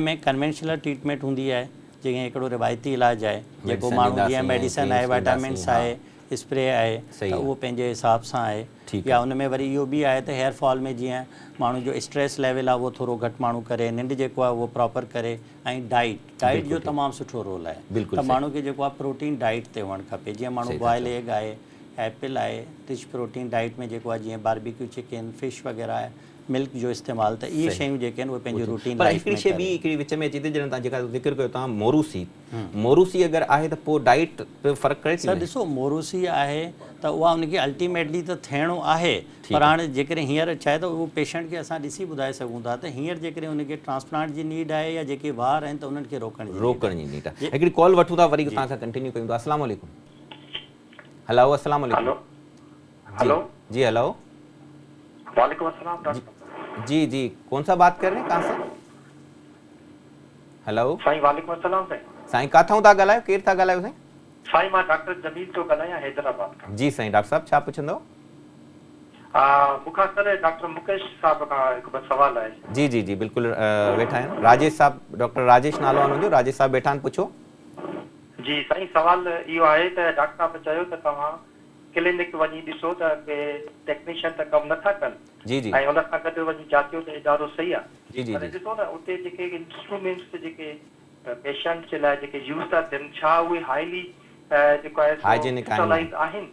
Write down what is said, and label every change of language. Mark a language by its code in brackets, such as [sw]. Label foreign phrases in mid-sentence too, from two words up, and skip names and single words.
[sd] जंहिंमें [en] conventional treatment [sd] हूंदी आहे, जीअं हिकिड़ो रिवायती इलाजु आहे जेको माण्हू जीअं मेडिसन आहे, वाइटामिन्स आहे, स्प्रे आहे, त उहो पंहिंजे हिसाब सां आहे। या उन में वरी इहो बि आहे त [en] hair fall [sd] में जीअं माण्हू जो [en] stress level [sd] आहे उहो थोरो घटि माण्हू करे, निंड जेको आहे उहो प्रॉपर करे, ऐं डाइट जो तमामु सुठो रोल आहे। त माण्हू खे जेको आहे [en] protein diet [sd] ते हुअणु खपे। जीअं माण्हू [en] boil egg [sd] आहे, एप्पल आहे, [en] rich protein diet [sd] में जेको आहे जीअं [en] barbecue chicken, [sd] फिश वग़ैरह आहे, मिल्क जो इस्तेमालु, त इहे शयूं जेके आहिनि उहे पंहिंजी [en] routine life [sd] में। हिकिड़ी शइ ॿी हिकिड़ी विच में अचे थी जॾहिं तव्हां जेका ज़िक्र कयो तव्हां मोरूसी अगरि आहे त पोइ डाइट पे फ़र्क़ु करे थी? सर ॾिसो, मोरूसी आहे त उहा उनखे अल्टीमेटली त थियणो आहे, पर हाणे जेकॾहिं हींअर छा आहे त उहो पेशेंट खे असां ॾिसी ॿुधाए सघूं था त हींअर जेकॾहिं उनखे ट्रांसप्लांट जी नीड आहे या जेके वार आहिनि त उन्हनि खे रोकण जी नीड आहे। हिकिड़ी कॉल वठूं था, वरी तव्हां सां कंटिन्यू कयूं था। [ar] السلام علیکم۔ हेलो، السلام علیکم। [sd] हेलो जी हेलो, [ar] وعلیکم السلام डॉक्टर। [ur] جی جی، کون سا بات کر رہے ہیں، کہاں سے? हेलो [sd] साईं, [ar] وعلیکم السلام [sd] साईं। साईं काथां था ॻाल्हायो, केरु था ॻाल्हायो साईं? साईं मां डॉक्टर जमील थो ॻाल्हायां हैदराबाद खां। जी साईं, डॉक्टर साहब छा पुछंदव? मूंखां सर डॉक्टर मुकेश साहब खां हिकु ॿ सुवाल आहे। जी जी जी बिल्कुलु, वेठा आहिनि राजेश साहब, डॉक्टर राजेश नालो आहे हुनजो, राजेश साहब वेठा आहिनि, पुछो। जी साईं, सवाल इहो आहे त डॉक्टर साहब चयो त तव्हां क्लिनिक वञी ॾिसो त के टेक्नीशियन त कमु नथा कनि। जी जी। ऐं हुन सां गॾु वञी जाचियो त ॾाढो सही आहे। जी जी। पर ॾिसो न, उते जेके इंस्ट्रूमेंट्स जेके पेशेंट जे लाइ जेके यूज़ था थियनि, छा उहे हाईली जेको आहे स्टरलाइज़ आहिनि?